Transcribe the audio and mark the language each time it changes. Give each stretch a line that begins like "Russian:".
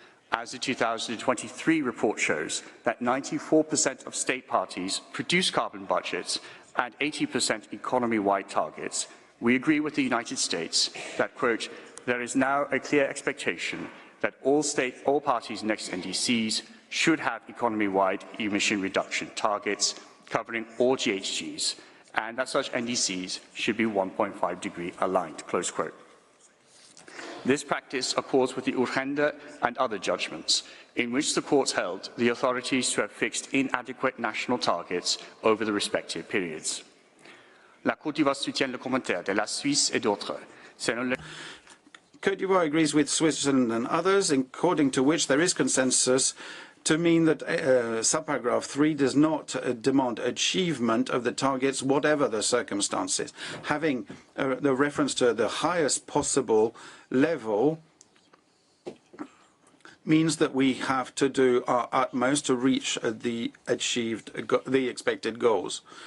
English: As the 2023 report shows that 94% of state parties produce carbon budgets and 80% economy-wide targets, we agree with the United States that, quote, there is now a clear expectation that all parties' next NDCs should have economy-wide emission reduction targets covering all GHGs, and that such NDCs should be 1.5 degree aligned, close quote. This practice accords with the Urgenda and other judgments, in which the courts held the authorities to have fixed inadequate national targets over the respective periods.
French: La Côte d'Ivoire soutient le commentaire de la Suisse et d'autres.
English: Côte d'Ivoire agrees with Switzerland and others, according to which there is consensus to mean that subparagraph 3 does not demand achievement of the targets, whatever the circumstances. Having the reference to the highest possible level means that we have to do our utmost to reach the expected goals.